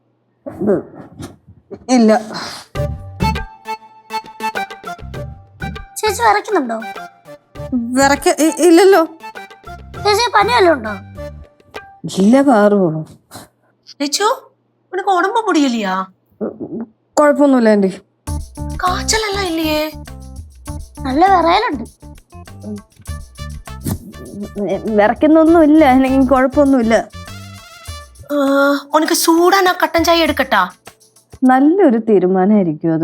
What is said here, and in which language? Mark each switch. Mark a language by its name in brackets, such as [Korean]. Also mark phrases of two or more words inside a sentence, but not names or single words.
[Malayalam] ഇല്ല. ചേച്ചി വിറയ്ക്കുന്നുണ്ടോ? ഇല്ലല്ലോ. ചേച്ചി പനി വല്ലതും ഉണ്ടോ? ഇല്ല പാറു. [Tamil] ലച്ചു உனக்கு உடம்பு முடியலையா? [Malayalam] കുഴപ്പമൊന്നുമില്ല ആന്റി. കാച്ചലെല്ലാം ഇല്ലേ? നല്ല വിറയലുണ്ട്. വിറയ്ക്കുന്നൊന്നുമില്ല, എനിക്ക് കുഴപ്പമൊന്നുമില്ല. ഉനക്ക് ചൂടാനാ കട്ടൻ ചായ എടുക്കട്ടാ? നല്ലൊരു തീരുമാനമായിരിക്കും അത്.